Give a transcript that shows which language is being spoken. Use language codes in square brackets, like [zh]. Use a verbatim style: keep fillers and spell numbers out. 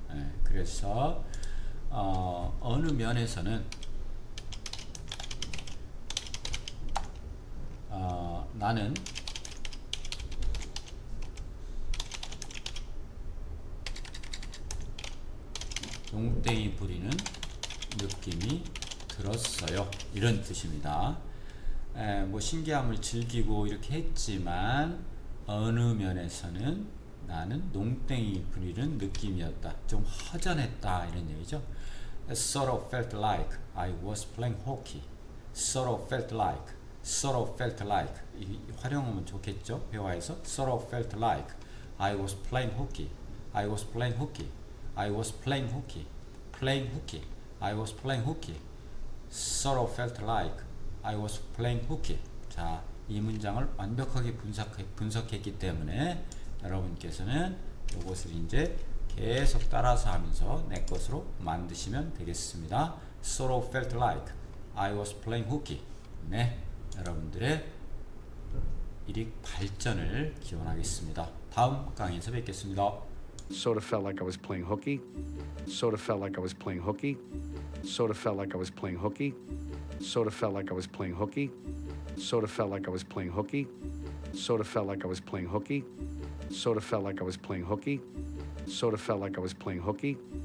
[ko] 예, 그래서 어, 어느 면에서는 어, 나는 농땡이 부리는 느낌이 들었어요. 이런 뜻입니다. 에, 뭐 신기함을 즐기고 이렇게 했지만 어느 면에서는 나는 농땡이 부리는 느낌이었다. 좀 허전했다 이런 얘기죠. [en] Sort of felt like I was playing hockey. Sort of felt like, sort of felt like [ko] 이, 활용하면 좋겠죠. 회화에서 [en] sort of felt like I was playing hockey. I was playing hockey. I was playing hooky, playing hooky, I was playing hooky. Sort of felt like I was playing hooky. [ko] 자, 이 문장을 완벽하게 분석, 분석했기 때문에 여러분께서는 이것을 이제 계속 따라서 하면서 내 것으로 만드시면 되겠습니다. [en] Sort of felt like I was playing hooky. [ko] 네, 여러분들의 일익 발전을 기원하겠습니다. 다음 강의에서 뵙겠습니다. [en] Sort of felt like I was playing hooky. Sort of felt like I was playing hooky. Sort of felt like I was playing hooky. Sort of felt like I was playing hooky. Sort of felt like I was playing hooky. Sort of felt like I was playing hooky. Sort of felt like I was playing hooky. Sort of felt like I was playing hooky.